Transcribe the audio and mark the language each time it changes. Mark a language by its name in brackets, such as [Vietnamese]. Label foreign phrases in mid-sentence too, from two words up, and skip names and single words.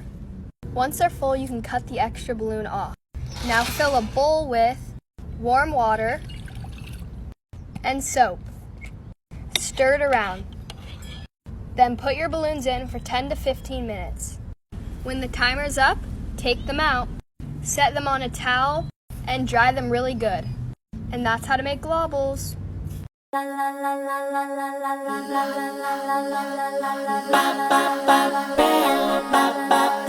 [English] Once they're full, you can cut the extra balloon off. Now fill a bowl with warm water and soap. Stir it around. Then put your balloons in for 10 to 15 minutes. When the timer's up, take them out, set them on a towel, and dry them really good. And that's how to make globbles. Ba ba ba ba ba ba ba ba ba ba ba ba ba ba